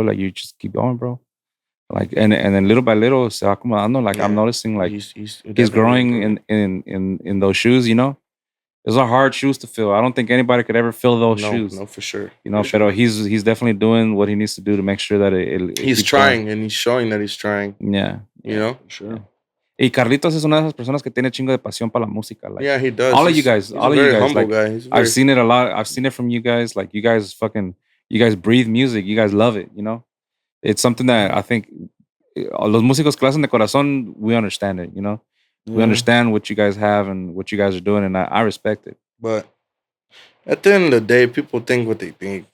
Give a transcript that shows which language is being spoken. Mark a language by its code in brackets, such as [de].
[en] Like you just keep going, bro. Like and then little by little, [es] se va acomodando. [en] Like I'm noticing, like he's growing in those shoes. Those are hard shoes to fill. I don't think anybody could ever fill those shoes. No, for sure. Pero he's definitely doing what he needs to do to make sure that he's trying and he's showing that he's trying. Yeah, for sure. [es] Y Carlitos es una de esas personas que tiene chingo de pasión para la música. [en] Like, yeah, he does. All of you guys, humble like, guy. I've seen it a lot. I've seen it from you guys. Like, you guys breathe music. You guys love it. It's something that I think [es] los músicos que hacen de corazón, [en] we understand it. We understand what you guys have and what you guys are doing, and I respect it. But at the end of the day, people think what they think.